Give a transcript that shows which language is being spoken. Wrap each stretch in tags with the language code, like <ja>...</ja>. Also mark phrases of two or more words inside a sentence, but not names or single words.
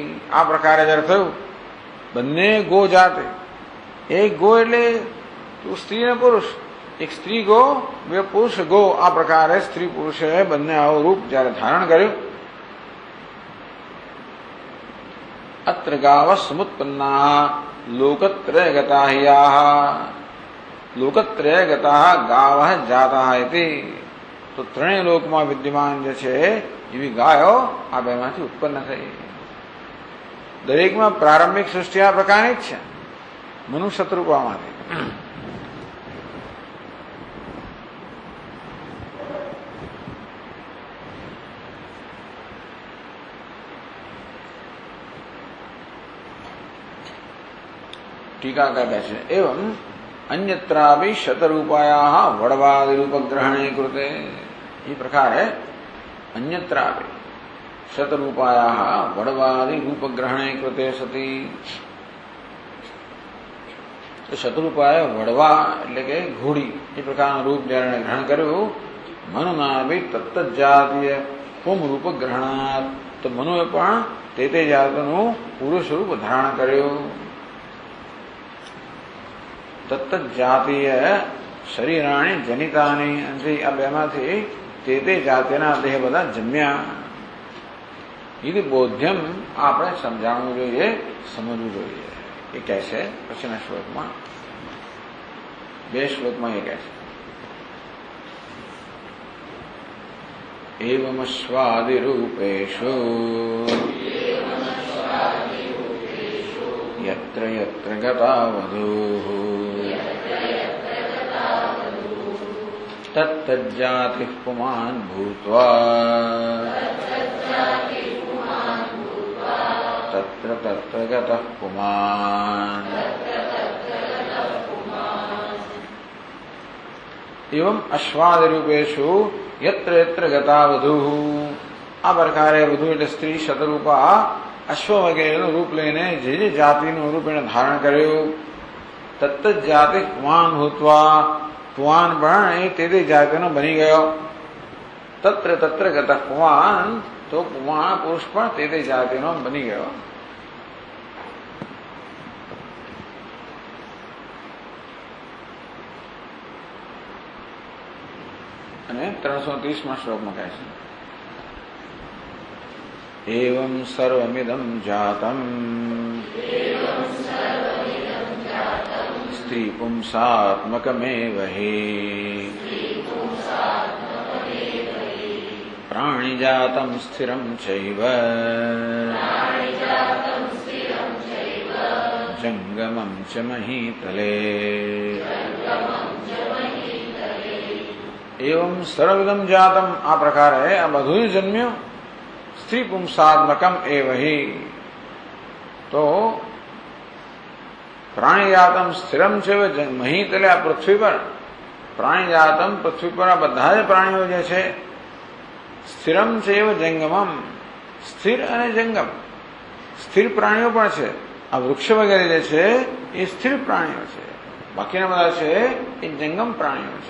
<gu>આ પ્રકારે જયારે થયું બંને ગોજાતે, એક ગો એટલે સ્ત્રી અને પુરુષ, એક સ્ત્રી ગો બે પુરુષ ગો, આ પ્રકારે સ્ત્રી પુરુષે બંને આવું રૂપ જયારે ધારણ કર્યું</gu> <sa>अत्र गावः समुत्पन्नाः लोकत्रयगताः याः लोकत्रयगताः गावः जाताः इति।</sa> <gu>तो ત્રણેય લોકમાં વિદ્યમાન જે છે એવી ગાયો આ બેમાંથી ઉત્પન્ન થઈ। દરેકમાં પ્રારંભિક સૃષ્ટિ આ પ્રકારની જ છે, મનુષ્ય શત્રુપામાંથી।</gu> <hi>टीकाकार कहते हैं</hi> <sa>एवं अन्यत्रापि शतरूपायाः वडवादिरूपग्रहणे कृते।</sa> <hi>ये प्रकार है</hi> <sa>अन्यत्रापि शतरूपायाः वडवादिरूपग्रहणे कृते सती।</sa> <gu>तो</gu> <sa>शतरूपाय वडवा</sa> <gu>એટલે કે ઘોડી એ પ્રકારનું રૂપ જ્યારે ગ્રહણ કર્યું મનુના તત્તજાતીય પુમ રૂપ ગ્રહણાત। તો મનુએ પણ તે જાતનું પુરુષ રૂપ ધારણ કર્યું।</gu> <sa>तत्तज्जातीय शरीराणि जनितानि</sa> <gu>અને આ બેમાંથી તે જાતિના દેહ બધા જન્મ્યા। ఇది બોધ્યમ આપણે સમજાવવું જોઈએ, સમજવું જોઈએ। એ કહે છે પછીના શ્લોકમાં, 2 શ્લોકમાં એ કહે છે</gu> <sa>एवमश्वादिरूपेषु यत्र यत्र गता वधूः तत्तज्जातिः पुमान् भूत्वा तत्र तत्र गतः पुमान्। एवं अश्वादिरूपेषु यत्र यत्र गता वधूः।</sa> <gu>आ प्रकारे वधू એટલે સ્ત્રી શતરૂપા અશ્વ વગેરેનું રૂપ લઈને જે જાતિનું રૂપ એને ધારણ કર્યું।</gu> <sa>तत्त जातिः पुमान् भूत्वा,</sa> <gu>પુમાન પણ એ તે જાતિનો બની ગયો।</gu> <sa>तत्र तत्र गतः पुमान्,</sa> <gu>તો પુમાન પુરુષ પણ તે જાતિનો બની ગયો। અને 330માં શ્લોકમાં કહે છે</gu> <sa>एवं सर्वमिदं जातं स्त्री पुंसात्मकमेव हि प्राणिजातं स्थिरं चैव जंगमं च महीतले। एवं सर्वमिदं जातं</sa> <gu>आ प्रकार है आ બધું જન્મ્યું।</gu> <sa>स्त्री पुंसात्मकम एव ही,</sa> <gu>तो प्राणिजातम स्थिरम છે મહીતલે આ પૃથ્વી પર પ્રાણીજાતમ પૃથ્વી પર આ બધા જ પ્રાણીઓ જે છે સ્થિરમ છે એવ જંગમમ, સ્થિર અને જંગમ સ્થિર પ્રાણીઓ પણ છે। આ વૃક્ષ વગેરે જે છે એ સ્થિર પ્રાણીઓ છે, બાકીના બધા છે એ જંગમ પ્રાણીઓ છે।</gu>